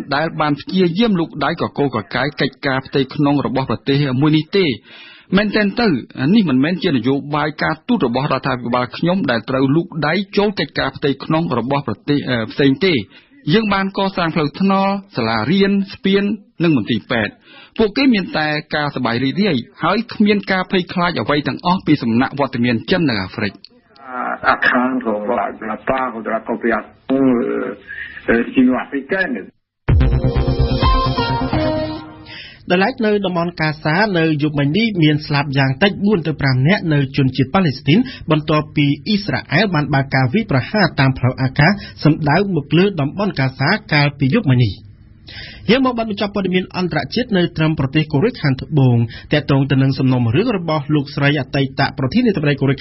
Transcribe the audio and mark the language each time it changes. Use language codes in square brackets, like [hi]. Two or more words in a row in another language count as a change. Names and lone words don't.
[km] ដែលបានព្យាយាមលូកដៃកកកកាយកិច្ចការផ្ទៃក្នុងរបស់ប្រទេសមួយនេះទេមែនទែនទៅនេះមិនមែនជានយោបាយការទូតរបស់រដ្ឋាភិបាលខ្ញុំដែលត្រូវលូកដៃចូលកិច្ចការផ្ទៃក្នុងរបស់ប្រទេសផ្សេងទេយើងបានកសាងផ្លូវថ្នល់សាលារៀនស្ពាននិងមន្ទីរពេទ្យពួកគេមានតែការសប្បាយរីករាយហើយគ្មានការភ័យខ្លាចអ្វីទាំងអស់ពីសំណាក់វត្តមានចិននៅអាហ្វ្រិក [fr] à craindre de la part de la coopération sino-africaine. [km] ដែលឡែកនៅតំបន់កាសានៅយុគមិញនេះមានស្លាប់យ៉ាងតិច4ទៅ5នាក់នៅជនជាតិប៉ាឡេស្ទីនបន្ទាប់ពីអ៊ីស្រាអែលបានបើកការវាយប្រហារតាមផ្លូវអាកាសសម្ដៅមកលើតំបន់កាសា កាលពីយុគមិញនេះយើងមកបញ្ចប់ព័ត៌មានអន្តរជាតិនៅត្រឹមប្រទេសកូរ៉េខាងត្បូងតែតងទៅនឹងសំណុំរឿងរបស់លោកស្រីអតីតប្រធានាធិបតីកូរ៉េ